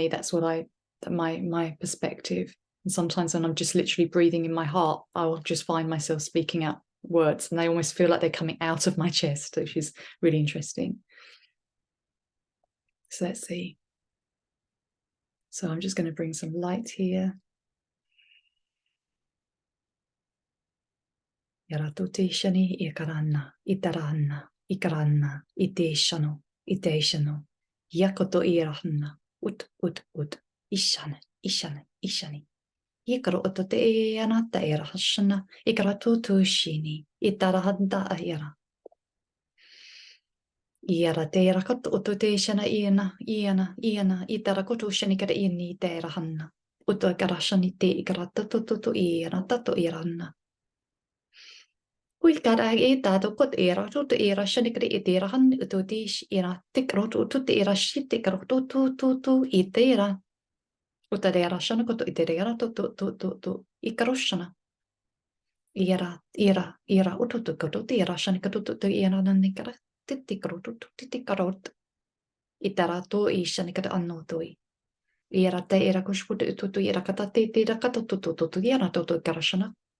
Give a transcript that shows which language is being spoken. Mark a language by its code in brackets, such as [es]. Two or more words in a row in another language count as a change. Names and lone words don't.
[en] That's what my perspective. And sometimes when I'm just literally breathing in my heart, I will just find myself speaking out words, and they almost feel like they're coming out of my chest, which is really interesting. So let's see. So I'm just going to bring some light here. Yaratuti shani ikaranna, itaranna, ikaranna, iteshano, iteshano, yakoto irahanna, ut, ishane, ishane, ishani. Ikaro otote anata irahashana, ikaratutu shini, itarahanda ayara. Iara teira kato otote shana iana, itarakoto shani kara ini teirahanna. Uto ikarashani te ikaratutu iana, tato iranna. Kuikara tato kot era tutu era shanikri itera han ututi era tikro tutu era shitikro tu itera utadera shanakoto itera tu ikaroshana era ututu koto era shanikoto tu era nanikara titikro tu titikarot itara to ishanikata annotoi era te era kushputu tutu era kata te kato tu era to karashana.